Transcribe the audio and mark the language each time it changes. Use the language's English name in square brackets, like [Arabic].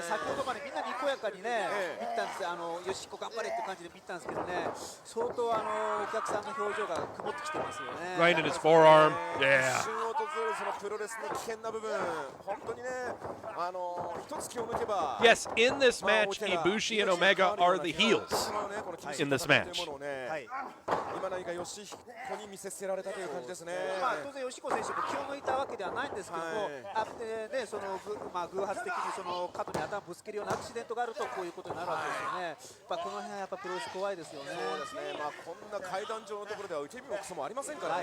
[Japanese] 先ほどまでみんなにこやかにね、見たんですよ。よしこ頑張れって感じで見たんですけどね、相当お客さんの表情が曇ってきてますよね。 [English] Right in his forearm. Yeah. [Japanese] 一瞬訪れるそのプロレスの危険な部分、本当にね、一つ気を抜けば。 [English] Yes, in this match, Ibushi and Omega are the heels in this match. [Japanese] 今何か吉彦に見せつけられたという感じですね。まあ当然吉彦選手も気を抜いたわけではないんですけども、あってねその偶発的にその角に頭ぶつけるようなアクシデントがあるとこういうことになるわけですよね。まあこの辺はやっぱプロレス怖いですよね。そうですね。まあこんな階段状のところでは受け身もクソもありませんからね。